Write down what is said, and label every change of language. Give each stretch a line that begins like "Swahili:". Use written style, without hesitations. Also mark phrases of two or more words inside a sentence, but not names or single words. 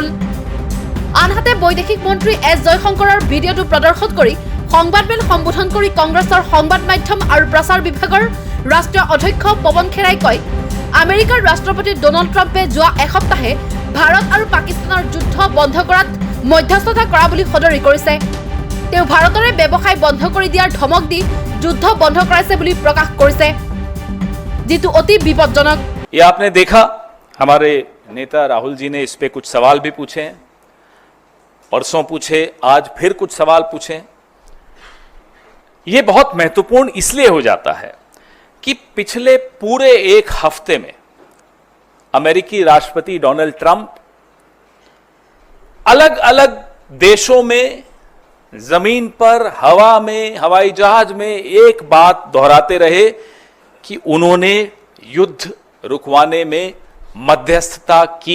Assamese: আনহাতে বৈদেশিক মন্ত্ৰী এছ জয়শংকৰৰ ভিডিঅ'টো প্ৰদৰ্শন কৰি সংবাদমেল সম্বোধন কৰি কংগ্ৰেছৰ সংবাদ মাধ্যম আৰু প্ৰচাৰ বিভাগৰ ৰাষ্ট্ৰীয় অধ্যক্ষ পৱন খেৰাই কয়, আমেৰিকাৰ ৰাষ্ট্ৰপতি ডনাল্ড ট্ৰাম্পে যোৱা এসপ্তাহে ভাৰত আৰু পাকিস্তানৰ যুদ্ধ বন্ধ কৰাত মধ্যস্থতা কৰা বুলি সদৰি কৰিছে। তেওঁ ভাৰতৰে ব্যৱসায় বন্ধ কৰি দিয়াৰ ধমক দি যুদ্ধ বন্ধ কৰাইছে বুলি প্ৰকাশ কৰিছে, যিটো অতি বিপদজনক।
Hindi: ये आपने देखा, हमारे नेता राहुल जी ने इस पे कुछ सवाल भी पूछे, परसों पूछे, आज फिर कुछ सवाल पूछे। ये बहुत महत्वपूर्ण इसलिए हो जाता है कि पिछले पूरे एक हफ्ते में अमेरिकी राष्ट्रपति डोनाल्ड ट्रंप अलग अलग देशों में, जमीन पर, हवा में, हवाई जहाज में एक बात दोहराते रहे कि उन्होंने युद्ध रुकवाने में मध्यस्थता की।